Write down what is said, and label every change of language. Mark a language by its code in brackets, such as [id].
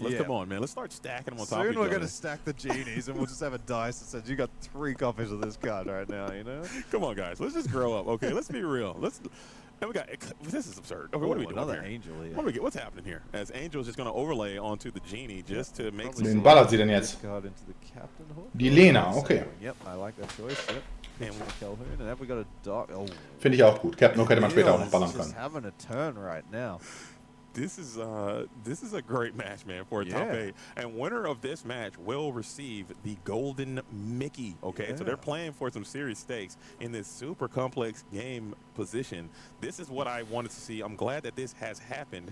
[en] Come on, man. Let's start stacking them on top of each other. Soon we're going to stack the Genies, and we'll just have a dice that says you got 3 copies of this card right now, you know? Come on, guys. Let's just grow up, okay? Let's be real. And we got this is absurd. Okay, what are we doing another here? Angel, yeah. What's happening here? As Angel's just going to overlay onto the Genie just to make [de] Wen ballert sie denn jetzt? Die Lena, okay. [en] Yep, I like that choice. Yep. And have we got a dog? Oh. [de] Finde ich auch gut. Captain Hook hätte man später auch noch ballern können. [en] Having a turn right now. This is a great match, man, for a top 8. And winner of this match will receive the Golden Mickey. Okay, so they're playing for some serious stakes in this super complex game position. This is what I wanted to see. I'm glad that this has happened.